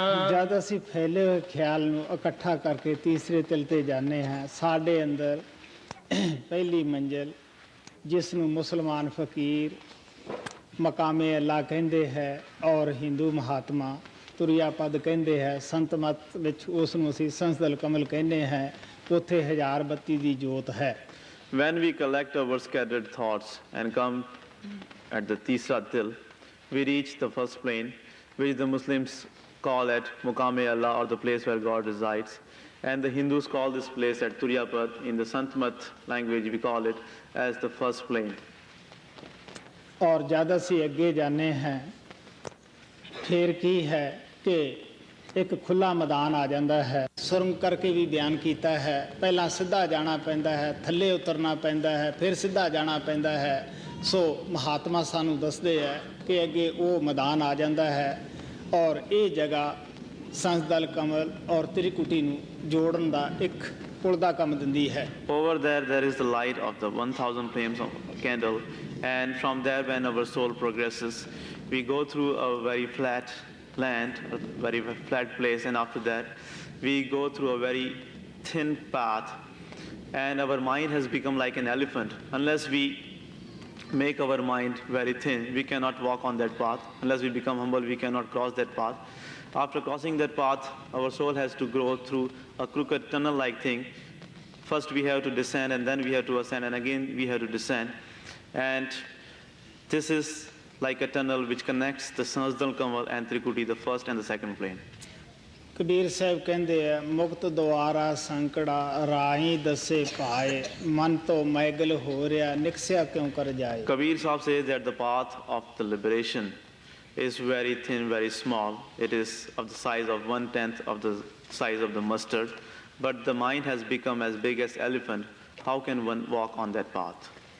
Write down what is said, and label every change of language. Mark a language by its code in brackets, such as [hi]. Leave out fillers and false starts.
[pa] ਜਦ ਅਸੀਂ ਫੈਲੇ ਹੋਏ ਖਿਆਲ ਨੂੰ ਇਕੱਠਾ ਕਰਕੇ ਤੀਸਰੇ ਤਿਲ ਤੇ ਜਾਂਦੇ ਹਾਂ, ਸਾਡੇ ਅੰਦਰ ਪਹਿਲੀ ਮੰਜ਼ਿਲ ਜਿਸ ਨੂੰ ਮੁਸਲਮਾਨ ਫਕੀਰ ਮਕਾਮੇ ਅੱਲਾ ਕਹਿੰਦੇ ਹੈ ਔਰ ਹਿੰਦੂ ਮਹਾਤਮਾ ਤੁਰਿਆ ਪਦ ਕਹਿੰਦੇ ਹੈ, ਸੰਤ ਮਤ ਵਿੱਚ ਉਸ ਨੂੰ ਅਸੀਂ ਸੰਸਦਲ ਕਮਲ ਕਹਿੰਦੇ ਹਾਂ, ਉੱਥੇ ਹਜ਼ਾਰ ਬੱਤੀ ਦੀ ਜੋਤ ਹੈ। [en] When we collect our scattered thoughts and come at the Tisra Til, we reach the first plane, which the Muslims call at Muqam-e Allah, or the place where God resides. And the Hindus call this place at Turyapad. In the Santmat language, we call it as the first plane. [pa] ਔਰ ਜਦ ਅਸੀਂ ਅੱਗੇ ਜਾਂਦੇ ਹਾਂ ਫਿਰ ਕੀ ਹੈ ਕਿ ਇੱਕ ਖੁੱਲਾ ਮੈਦਾਨ ਆ ਜਾਂਦਾ ਹੈ। ਸੁਰੰਗ ਕਰਕੇ ਵੀ ਬਿਆਨ ਕੀਤਾ ਹੈ, ਪਹਿਲਾਂ ਸਿੱਧਾ ਜਾਣਾ ਪੈਂਦਾ ਹੈ, ਥੱਲੇ ਉਤਰਨਾ ਪੈਂਦਾ ਹੈ, ਫਿਰ ਸਿੱਧਾ ਜਾਣਾ ਪੈਂਦਾ ਹੈ। ਸੋ ਮਹਾਤਮਾ ਸਾਨੂੰ ਦੱਸਦੇ ਹੈ ਕਿ ਅੱਗੇ ਉਹ ਮੈਦਾਨ ਆ ਜਾਂਦਾ ਹੈ ਔਰ ਇਹ ਜਗ੍ਹਾ ਸੰਸਦਲ ਕਮਲ ਔਰ ਤ੍ਰਿਕੁਟੀ ਨੂੰ ਜੋੜਨ ਦਾ ਇੱਕ ਪੁਲ ਦਾ ਕੰਮ ਦਿੰਦੀ ਹੈ। [en] Over there is the light of the 1000 flames of candle, and from there when our soul progresses, we go through a very flat land, a very flat place, and after that we go through a very thin path, and our mind has become like an elephant. Unless we make our mind very thin, we cannot walk on that path. Unless we become humble, we cannot cross that path. After crossing that path, our soul has to grow through a crooked tunnel-like thing. First we have to descend, and then we have to ascend, and again we have to descend. And this is like a tunnel which connects the Sanjal Kamal and Trikuti, the first and the second plane. [pa] Kabir Sahib ਕਹਿੰਦੇ ਆ ਮੁਕਤ ਦੁਆਰਾ ਸੰਕੜਾ ਰਾਹੀ ਦੱਸੇ ਪਾਏ ਮਨ ਤੋਂ McGill ਹੋ ਰਿਹਾ ਨਿਕਸਿਆ ਕਿਉਂ ਕਰ ਜਾਏ। [en] Kabir Sahib says that the path of the liberation is very thin, very small. It is of the size of 1/10 of the size of the mustard, but the mind has become as big as elephant. How can one walk on that path?